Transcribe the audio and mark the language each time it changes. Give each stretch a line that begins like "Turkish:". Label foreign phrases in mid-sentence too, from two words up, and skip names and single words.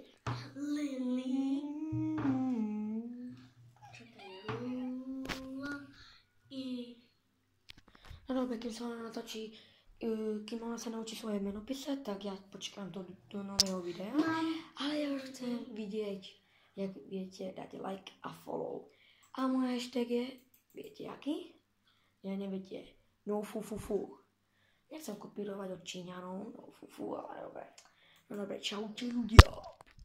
Slovak: Lili. Čo to je? No dobre, kým sa ona natočí, kým ona sa naučí svoje meno písať, tak ja počkám do nového videa. Ale ja už chcem vidieť, jak viete dať like a follow. A môj hashtag je, viete aký? Ja neviete, no fufufu. Nechcem kopírovať od Číňanov, no fufu, ale dobre. No dobre, čaute ľudia.